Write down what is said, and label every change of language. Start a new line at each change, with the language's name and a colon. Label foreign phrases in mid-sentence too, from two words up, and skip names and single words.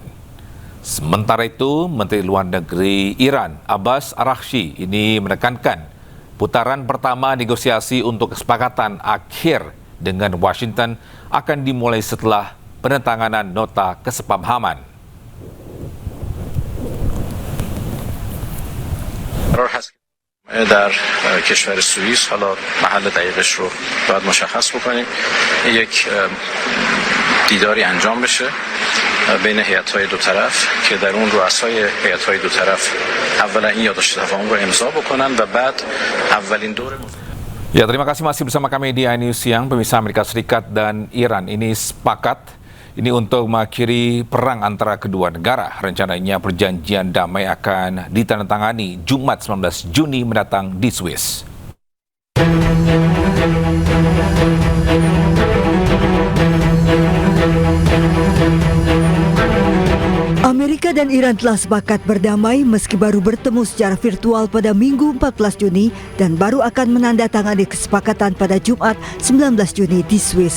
Indonesian: Sementara itu, Menteri Luar Negeri Iran Abbas Araghchi ini menekankan putaran pertama negosiasi untuk kesepakatan akhir dengan Washington akan dimulai setelah penandatanganan nota kesepahaman.
Persian: در کشور سوئیس حالا محل دقیقش رو باید مشخص بکنیم یک دیداری انجام بشه بین هیئت‌های دو طرف که در اون رؤسای هیئت‌های دو طرف اولا این یادداشت تفاهم رو امضا بکنن و بعد اولین دور.
Indonesian: Ya, terima kasih masih bersama kami di iNews Siang. Pemirsa, Amerika Serikat dan Iran ini sepakat ini untuk mengakhiri perang antara kedua negara. Rencananya perjanjian damai akan ditandatangani Jumat 19 Juni mendatang di Swiss. Amerika dan Iran telah sepakat berdamai meski baru bertemu secara virtual pada Minggu 14 Juni dan baru akan menandatangani kesepakatan pada Jumat 19 Juni di Swiss.